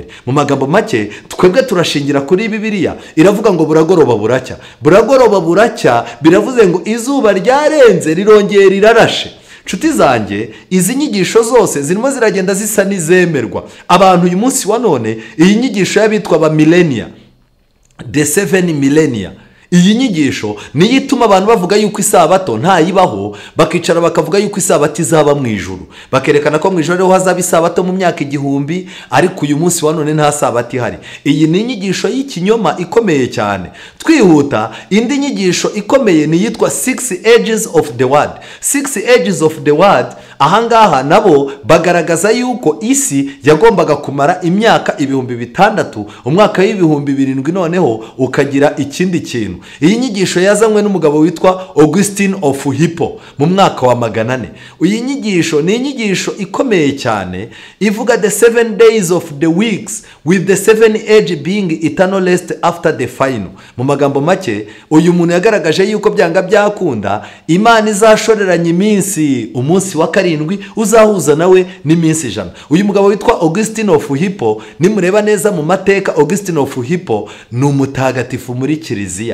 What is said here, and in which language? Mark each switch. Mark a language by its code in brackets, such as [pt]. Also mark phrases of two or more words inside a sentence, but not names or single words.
[rw] Mu magambo make twebwe turashingira kuri Bibiliya iravuga ngo buragoroba buracya. Buragoroba buracya biravuze ngo izuba ryarenze rirongera rirarashe. Nshuti zanjye, izi nyigisho zose zirimo ziragenda zisa n'izemerwa. Abantu uyu munsi wa none iyi nyigisho y'abitwa ba millennia, [en] the 7 millennia, [rw] iyi nyigisho niyo ituma abantu bavuga yuko isabato ntayibaho, bakicara bakavuga yuko isabato izaba mu ijuru, bakerekana ko mu ijuru ariho hazaba isabato mu myaka 1000, ariko uyu munsi wa none nta sabato ihari. Iyi ni inyigisho y'ikinyoma ikomeye cyane. Twihuta, indi nyigisho ikomeye ni yitwa 6 [en] ages of the word. 6 ages of the word, [rw] ahangaha nabo bagaragaza yuko isi yagombaga kumara imyaka 6,000, umwaka w'7,000 noneho ukagira ikindi kintu. Iyi nyigisho yazanywe n'umugabo witwa Augustine of Hippo mu mwaka wa 400. Iyi nyigisho ni inyigisho ikomeye cyane ivuga [en] the 7 days of the weeks with the 7 age being eternal rest after the final. [rw] Mu magambo make uyu muntu yagaragaje yuko byanga byakunda Imana izashoreranya iminsi, umunsi wa 7 uzahuza nawe n'iminsi 100. Uyu mugabo witwa Augustine of Hippo, nimureba neza mu mateka, Augustine of Hippo ni umutagatifu muri kiliziya.